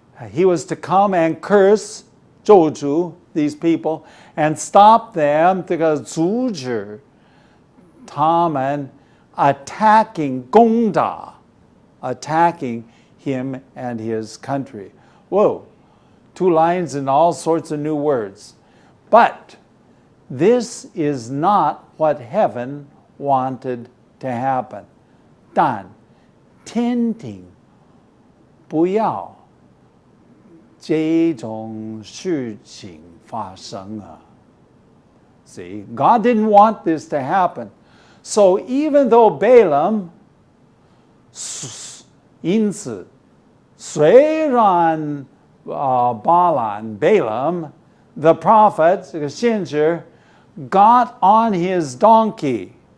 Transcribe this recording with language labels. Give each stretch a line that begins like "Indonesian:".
English: He was to come and curse 咒诅 these people and stop them,
Chinese: 这个阻止他们
English: attacking 攻打 attacking him and his country. Whoa, 2 lines and all sorts of new words. But this is not what heaven wanted to happen.
Chinese: 但天庭不要这种事情发生啊.
English: See, God didn't want this to happen. So even though Balaam,
Chinese: 因此虽然Balaam,
English: the prophet,
Chinese: 这个先知
English: got on his donkey.